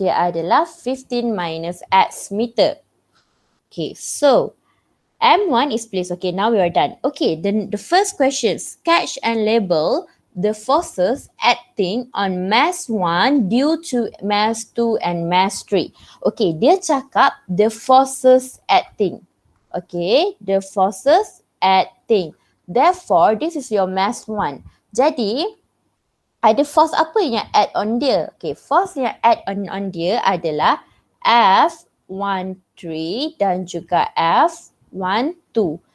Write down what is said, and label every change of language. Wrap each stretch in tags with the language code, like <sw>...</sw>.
<ms>Dia adalah 15 minus X meter.</ms> <en>Okay, so M1 is placed. Okay, now we are done. Okay, the first question, sketch and label the forces acting on mass 1 due to mass 2 and mass 3. Okay,</en> <ms>dia cakap</ms> <en>the forces acting. Okay, the forces acting. Therefore, this is your mass 1.</en> <ms>Jadi, ada force apa yang add on dia? Okay, force yang add on dia adalah F13 dan juga F12.</ms>